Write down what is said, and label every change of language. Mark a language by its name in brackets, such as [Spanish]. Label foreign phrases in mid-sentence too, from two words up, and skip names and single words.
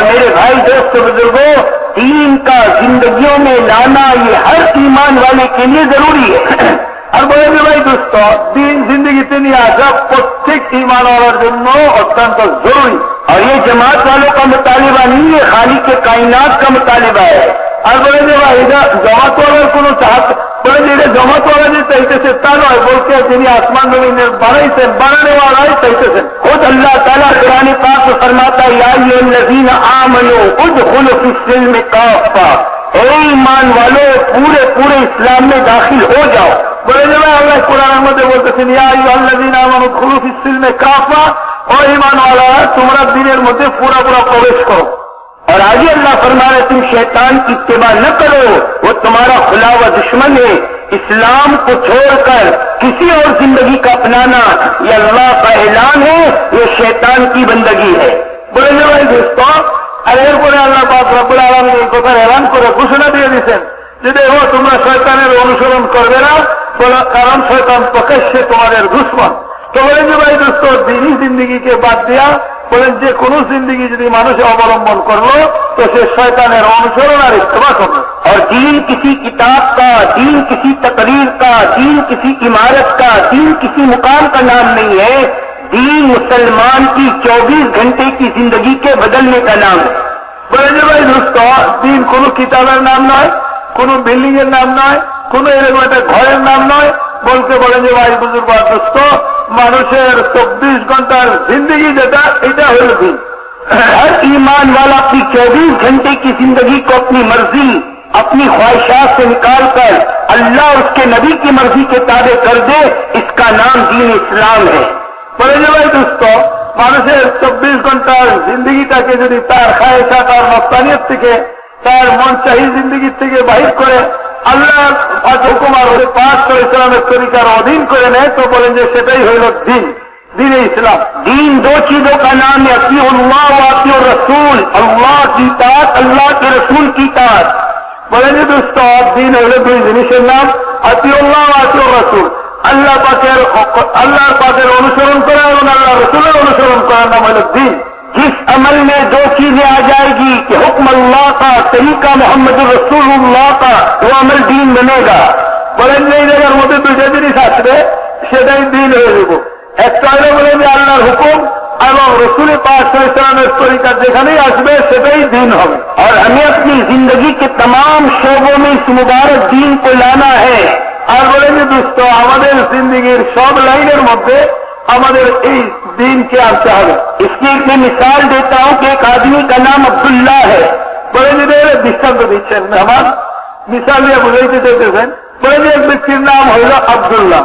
[Urdu] بھائی دوست بزرگوں، دین کا زندگیوں میں لانا یہ ہر ایمان والے کے لیے ضروری ہے۔ [Bangla] আর বলে যে ভাই দোস্ত, দিন জিন্দগিতে নিয়ে আসা প্রত্যেক ইমানওয়ালার জন্য অত্যন্ত জরুরি। [Urdu] اور یہ جماعت والوں کا مطالبہ نہیں ہے، خالق کے کائنات کا مطالبہ ہے۔ [Bangla] আর বলে যে ভাই এটা জমাতওয়ালার কোন চাপ, বলে যে এটা জমাতওয়ালা যে চাইতেছে তা নয়, বলতে যিনি আসমান জমিনের বানাইছেন, বানানেওয়ালাই চাইতেছেন। [Urdu] خود اللہ تعالیٰ قرآن پاک میں فرماتا ہے، [Arabic] یا ایھا الذین آمنوا ادخلوا فی السلم کافہ، [Urdu] اے ایمان والو پورے پورے اسلام میں داخل ہو جاؤ۔ [Bangla] বলে যে ভাই আল্লাহ কোরআনের মধ্যে বলতেছেন, [Arabic] يا أيها الذين آمنوا ادخلوا في السلم كافة, [Bangla] ও ঈমানওয়ালারা তোমরা দ্বীনের মধ্যে পুরা পুরা প্রবেশ করো। [Urdu] اور آگے اللہ فرما رہے تم شیطان کی اتباع نہ کرو، وہ تمہارا کھلا ہوا دشمن ہے۔ اسلام کو چھوڑ کر کسی اور زندگی کا اپنانا یہ اللہ کا اعلان ہے، یہ شیطان کی بندگی ہے۔ [Bangla] বলে যে ভাই দোস্ত, আর এরপরে আল্লাহ পাক রব্বুল আলামিন এই কথা এলান করে ঘোষণা দিয়ে দিয়েছেন যে দেখো তোমরা শয়তানের অনুসরণ করবে না, কারণ শয়তান প্রকাশ্যে তোমাদের দুশমন। তো বলেন যে ভাই দোস্ত, দিনই জিন্দগিকে বাদ দিয়া বলেন যে কোনো জিন্দগি যদি মানুষে অবলম্বন করলো তো সে শয়তানের অনুসরণ আর ইত্তেবা করবে। [Urdu] اور دین کسی کتاب کا، دین کسی تقریر کا، دین کسی عمارت کا، دین کسی مقام کا نام نہیں ہے، دین مسلمان کی 24 گھنٹے کی زندگی کے بدلنے کا نام ہے۔ [Bangla] বলেন যে ভাই দোস্ত, দিন কোনো কিতাবের নাম নয়, কোনো বিল্ডিং এর নাম নয়, কোনো এরকম একটা ঘরের নাম নয়, বলতে বলেন যে ভাই বুজুর্গ দোস্ত, মানুষের 24 ঘন্টার জিন্দগি যেটা, এটা হল দিন। [Urdu] ہر ایمان والا اپنی 24 گھنٹے کی زندگی کو اپنی مرضی، اپنی خواہشات سے نکال کر اللہ اور اس کے نبی کی مرضی کے تابع کر دے، اس کا نام دین اسلام ہے۔ [Bangla] বলে যে ভাই দোস্ত, মানুষের 24 ঘন্টার জিন্দগিটাকে যদি তার খায়েশাত আর নফসানিয়ত থেকে, তার মন চাহি জিন্দগির থেকে বাহির করে আল্লাহ হুকুম আর পাক ইসলামের তরিকার অধীন করে নেয়, তো বলেন যে সেটাই হইল দিন, [Urdu] دین اسلام۔ دین دو چیزوں کا نام ہے، [Arabic] اطیع اللہ و اطیع الرسول، [Urdu] اللہ کی اطاعت، اللہ کے رسول کی اطاعت۔ [Bangla] বলেন যে দোস্ত, দিন হইল দুই জিনিসের নাম, [Arabic] أطيعوا الله وأطيعوا الرسول, [Bangla] আল্লাহর পাকের অনুসরণ করা এবং আল্লাহ রসুলের অনুসরণ করার নাম হল দিন। [Urdu] جس عمل میں دو چیزیں آ جائے گی کہ حکم اللہ کا، طریقہ محمد رسول اللہ کا، وہ عمل دین بنے گا۔ [Bangla] বলেন যে এই জায়গার মধ্যে দুইটা জিনিস আসবে, সেটাই দিন হয়ে যাব। একটা হলে বলেন যে আল্লাহর হুকুম এবং রসুল পাক ইসলামের তরিকা যেখানেই আসবে সেটাই দিন হবে। [Urdu] اور ہمیں اپنی زندگی کے تمام شعبوں میں اس مبارک دین کو لانا ہے۔ [Bangla] আর বলেন যে দোস্ত, আমাদের জিন্দগির সব লাইনের মধ্যে আমাদের এই দিনকে আনতে হবে। [Urdu] اس کی ایک میں مثال دیتا ہوں کہ ایک آدمی کا نام عبداللہ ہے۔ [Bangla] বলেন যে দৃষ্টান্ত দিচ্ছেন, আমার মিসাল দিয়ে বুঝাইতে চাইতেছেন। বলেন যে এক ব্যক্তির নাম হইল আব্দুল্লাহ।